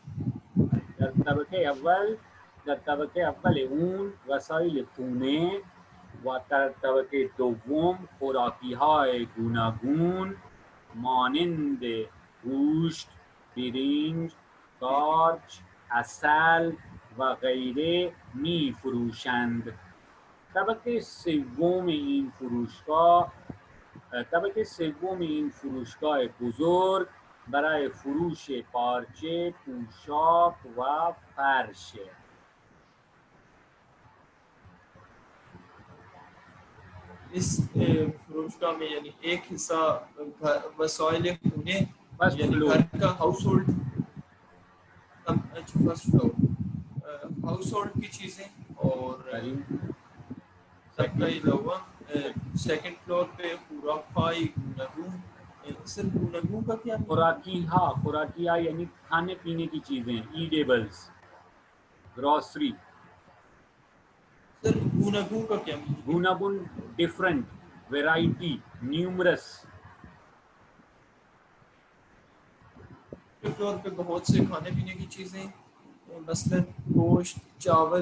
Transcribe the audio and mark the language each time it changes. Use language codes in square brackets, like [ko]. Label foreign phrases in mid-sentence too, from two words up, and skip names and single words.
[fa] در طبقه اول اون وسایل خونه و در طبقه دوم خوراکی های گوناگون مانند گوشت، برنج، قارچ، عسل و غیره می فروشند. طبقه سوم این فروشگاه بزرگ برای فروش پارچه، پوشاک و فرش. [ur] اس فروشگاہ میں یعنی ایک حصہ [fa] وسائل خونه [ur] یعنی گھر کا [en] household first floor household [ur] کی چیزیں اور سیکنڈ فلور پہ [fa] خوراکی گوناگون. [ur] سر گوناگون کا کیا؟ خوراکی یعنی کھانے پینے کی چیزیں، [en] edibles, grocery. [ur] سر گوناگون کا کیا؟ گوناگون [en] different, variety, numerous. [ur] فلور پہ بہت سے کھانے پینے کی چیزیں مثلا گوشت، چاول.